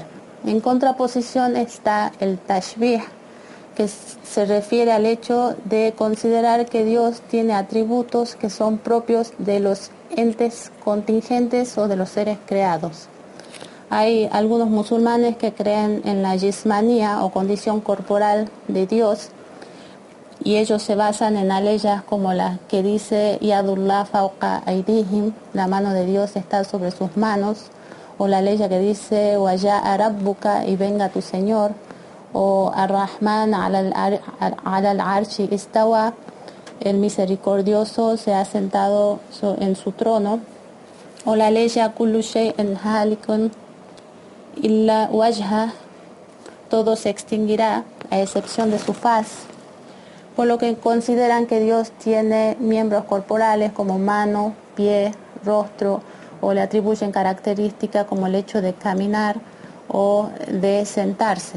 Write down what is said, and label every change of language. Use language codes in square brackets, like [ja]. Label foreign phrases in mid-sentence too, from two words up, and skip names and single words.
[es] En contraposición está el tashbih, que se refiere al hecho de considerar que Dios tiene atributos que son propios de los entes contingentes o de los seres creados. Hay algunos musulmanes que creen en la jismanía o condición corporal de Dios, y ellos se basan en aleyas como la que dice Yadullah [ar] فوق أيديهم, [es] la mano de Dios está sobre sus manos, o la ley que dice [ar] وجاء ربك, [es] y venga tu Señor, o [ar] الرحمن على العرش استوى, [es] el misericordioso se ha sentado en su trono, o la ley [ar] كل شيء هالك إلا وجهه, [es] todo se extinguirá a excepción de su faz, por lo que consideran que Dios tiene miembros corporales como mano, pie, rostro, o le atribuyen características como el hecho de caminar o de sentarse.